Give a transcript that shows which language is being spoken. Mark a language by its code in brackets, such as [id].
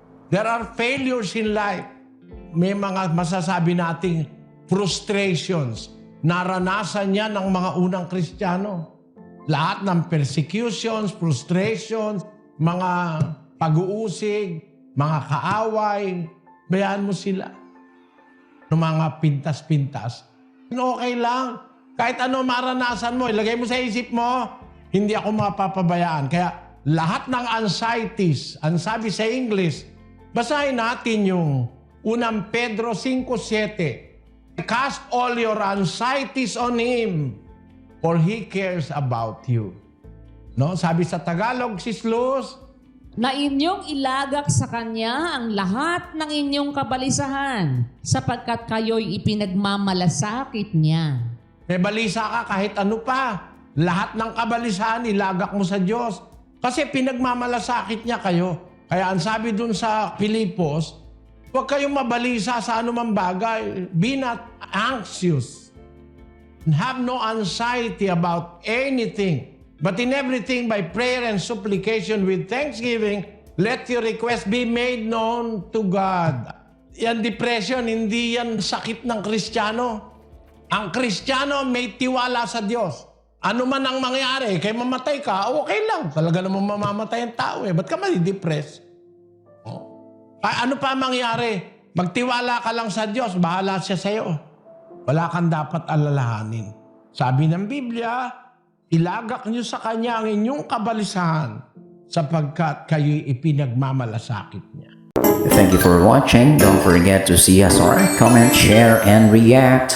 [en] There are failures in life. [tl] May mga masasabi nating frustrations. Naranasan yan ng mga unang Kristiyano. Lahat ng persecutions, frustrations, mga pag-uusig, mga kaaway, bayaan mo sila. Ng mga pintas-pintas. Okay lang. Kahit ano maranasan mo, ilagay mo sa isip mo, hindi ako mapapabayaan. Kaya lahat ng anxieties, ang sabi sa English, basahin natin yung unang Pedro 5:7. [en] Cast all your anxieties on Him, for He cares about you. [tl] No? Sabi sa Tagalog, Sis Luz, na inyong ilagak sa Kanya ang lahat ng inyong kabalisahan, sapagkat kayo'y ipinagmamalasakit niya. may balisa ka kahit ano pa. Lahat ng kabalisahan, ilagak mo sa Diyos. Kasi pinagmamalasakit niya kayo. Kaya ang sabi dun sa Pilipos, huwag kayong mabalisa sa anumang bagay. [en] Be not anxious. Have no anxiety about anything. But in everything, by prayer and supplication with thanksgiving, let your request be made known to God. [tl] Yan depression, hindi yan sakit ng Kristiyano. Ang Kristiyano may tiwala sa Diyos. Ano man ang mangyari, kaya mamatay ka, okay lang. Talaga namang mamamatay ang tao Ba't ka madidepress? Ano pa mangyari? Magtiwala ka lang sa Diyos, bahala siya sa'yo. Wala kang dapat alalahanin. Sabi ng Biblia, ilagak niyo sa Kanya ang inyong kabalisahan sapagkat kayo'y ipinagmamalasakit niya. [en] Thank you for watching. Don't forget to CSR, comment, share, and react.